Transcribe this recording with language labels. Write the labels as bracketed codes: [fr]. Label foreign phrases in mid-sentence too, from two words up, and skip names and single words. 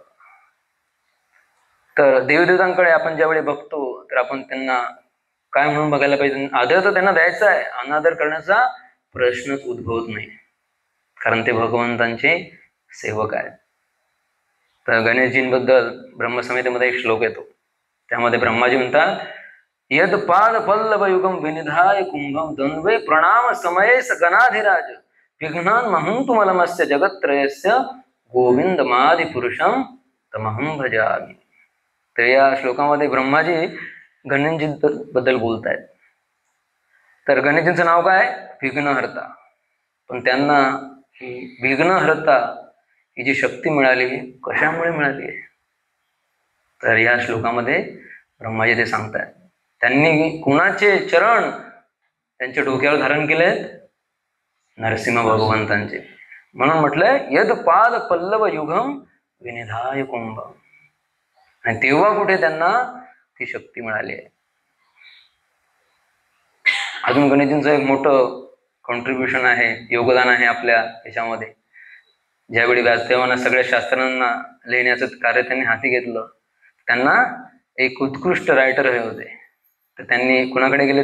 [mr] तर देवदेवतांकडे आपण ज्यावेळी बघतो तर आपण त्यांना काय म्हणून बघायला पाहिजे? आदर तर त्यांना द्यायचा आहे, अनादर करण्याचा प्रश्नच उद्भवत नाही, कारण ते भगवंतांचे सेवक आहेत. तर गणेशजींबद्दल ब्रह्मसंहितेमध्ये एक श्लोक येतो, त्यामध्ये ब्रह्माजी म्हणतात [sa] यद पाद पल्लव युगम विनिधाय कुंभम द्वंद्वे प्रणाम समये गणाधिराज विघ्नान महंतुमलमस्य जगत्त्रयस्य गोविंदमादि पुरुषम तमहं भजामि. [mr] तर या श्लोकामध्ये ब्रह्माजी गणेशजी बद्दल बोलतायत. तर गणेशजींचं नाव काय? विघ्नहर्ता. पण त्यांना ही विघ्नहर्ता ही जी शक्ती मिळाली कशामुळे मिळाली आहे? तर या श्लोकामध्ये ब्रह्माजी ते सांगतायत. त्यांनी कुणाचे चरण त्यांच्या डोक्यावर धारण केलेत? नरसिंह भगवंतांचे. म्हणून म्हटलंय [sa] यद पाद पल्लव युगम विनिधाय कुंभ. [mr] आणि तेव्हा कुठे त्यांना ती शक्ती मिळाली आहे. अजून गणेशजींचं एक मोठं कॉन्ट्रीब्युशन आहे, योगदान आहे आपल्या याच्यामध्ये. ज्यावेळी व्यासदेवांना सगळ्या शास्त्रांना लिहिण्याचं कार्य त्यांनी हाती घेतलं, त्यांना एक उत्कृष्ट रायटर हे होते, तर त्यांनी कुणाकडे गेले?